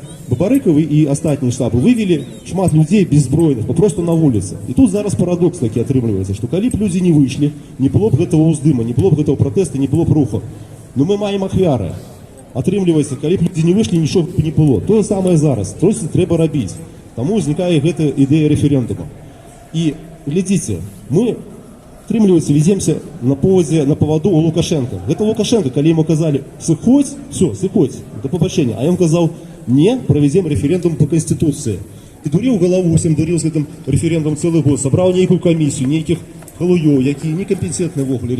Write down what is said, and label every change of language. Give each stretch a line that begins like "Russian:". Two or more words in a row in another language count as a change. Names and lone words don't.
Ukrainian: Бабарикові і останні штаби вивели шмат людей беззбройних, просто на вулиці. І тут зараз парадокс такий отримується, що коли б люди не вийшли, не було б цього уздима, не було б цього протесту, не було б руху. Ну ми маємо ахвяри. Отримується, коли б люди не вийшли, нічого б не було. То же саме зараз. Просто треба робити.
Belarusian: Таму ўзнікае гэта ідэя рэферэндума. І глядзіце, мы атрымліваецца веземся на паваду у Лукашенко. Гэта Лукашенко, калі ему казалі сыходзь, все, сыходзь,
Ukrainian: до побачення,
Belarusian: а ён казаў не, правядзем рэферэндум по Конституцыі. І дуріў галаву усім, дуріў з гэтым рэферэндум цэлы год, сабраў нейкую камісію, нейкіх галуёў, якія некампетентны ввогуле.